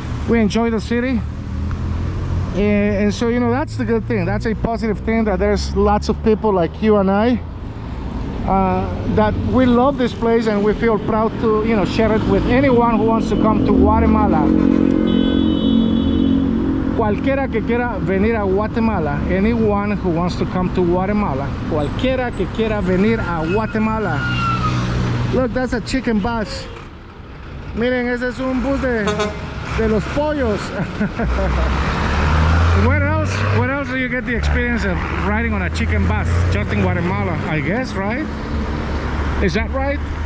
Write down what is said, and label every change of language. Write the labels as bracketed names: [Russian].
[English] We enjoy the city, and so, you know, that's the good thing. That's a positive thing, that there's lots of people like you and I that we love this place, and we feel proud to, you know, share it with anyone who wants to come to Guatemala. [Spanish] Cualquiera que quiera venir a Guatemala. [English] Anyone who wants to come to Guatemala. [Spanish] Cualquiera que quiera venir a Guatemala. [English] Look, that's a chicken bus. [Spanish] Miren, ese es un bus de los pollos. [English] Where else do you get the experience of riding on a chicken bus? Just in Guatemala, I guess, right? Is that right?